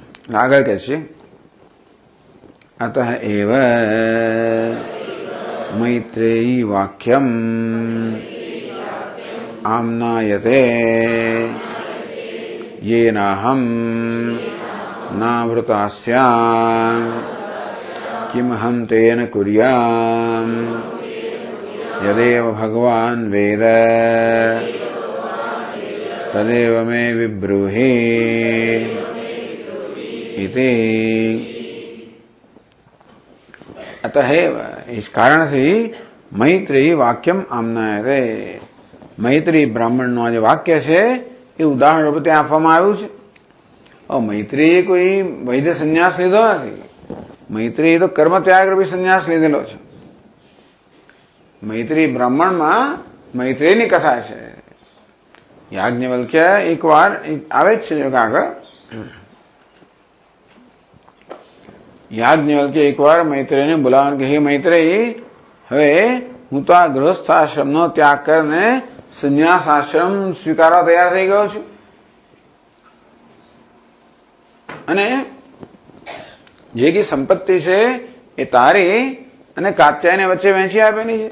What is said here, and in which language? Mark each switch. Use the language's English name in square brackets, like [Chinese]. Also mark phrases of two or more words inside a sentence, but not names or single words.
[Gujarati] આગળ કહે છે [Sanskrit] અતઃ એવ [Gujarati] મૈત્રેયી વાક્યમ આમ્નાયતે [Sanskrit] येनाहं नावृतास्याम् किमहं तेन कुर्याम् यदेव भगवान् वेद तदेव मे विब्रूहि इति। [Gujarati] अतएव [Hindi] इस कारण से [Sanskrit] मैत्रेयी वाक्यम आम्नायते, [Gujarati] मैत्री ब्राह्मण નો જે વાક્ય છે એ ઉદાહરણ રૂપે ત્યાં આપવામાં આવ્યું છે. મૈત્રીએ કોઈ વૈદ્ય સંન્યાસ લીધો નથી, મૈત્રીએ તો કર્મ ત્યાગ રૂપી સંન્યાસ લીધેલો છે. મૈત્રી બ્રાહ્મણમાં મૈત્રીની કથા છે. યાજ્ઞવલ્ક્ય એકવાર આવે જ છે આગળ, યાજ્ઞવલ્ક્ય એકવાર મૈત્રીને બોલાવવાનું કે હે મૈત્રેયી, હવે હું તો આ ગૃહસ્થ આશ્રમનો ત્યાગ કરીને સંન્યાસ આશ્રમ સ્વીકારવા તૈયાર થઈ ગયો છું, અને જે કઈ સંપત્તિ છે એ તારી અને કાત્યાયની વચ્ચે વહેંચી આપેલી છે.